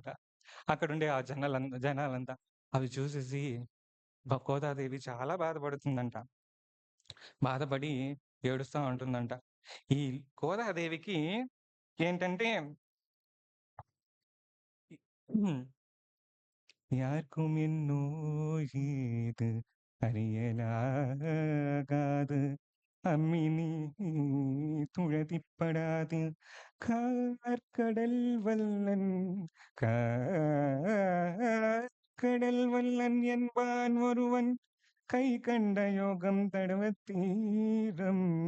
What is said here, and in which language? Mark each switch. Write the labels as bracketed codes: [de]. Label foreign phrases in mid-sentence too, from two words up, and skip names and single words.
[te] అక్కడుండే ఆ జనాలంతా. అవి చూసేసి గోదాదేవి చాలా బాధపడుతుందంట. బాధపడి ఏడుస్తా ఉంటుందంట. ఈ గోదాదేవికి ఏంటంటే హ్మ్. [ta] யாருக்கும் என்னுயிர் அறியலாகாது அம்மினி துழதிப்படாது கார்கடல் வல்லன் கார்கடல் வல்லன் என்பான் ஒருவன் கை கண்ட யோகம் தடவத் தீரம்